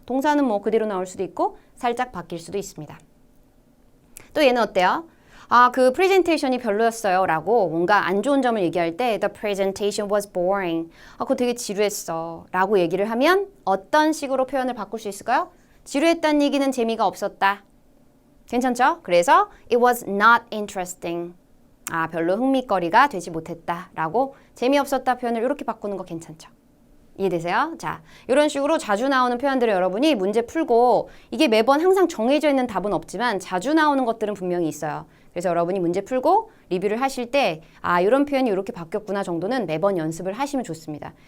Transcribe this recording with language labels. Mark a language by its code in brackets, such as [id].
[ko] 동사는 뭐 그대로 나올 수도 있고 살짝 바뀔 수도 있습니다. 또 얘는 어때요? 그 프레젠테이션이 별로였어요 라고 뭔가 안 좋은 점을 얘기할 때 [en] The presentation was boring. [ko] 그거 되게 지루했어 라고 얘기를 하면 어떤 식으로 표현을 바꿀 수 있을까요? 지루했다는 얘기는 재미가 없었다. 괜찮죠? 그래서 [en] it was not interesting. [ko] 아, 별로 흥미거리가 되지 못했다 라고 재미없었다 표현을 이렇게 바꾸는 거 괜찮죠? 이해되세요? 자, 이런 식으로 자주 나오는 표현들을 여러분이 문제 풀고 이게 매번 항상 정해져 있는 답은 없지만 자주 나오는 것들은 분명히 있어요. 그래서 여러분이 문제 풀고 리뷰를 하실 때 아, 이런 표현이 이렇게 바뀌었구나 정도는 매번 연습을 하시면 좋습니다.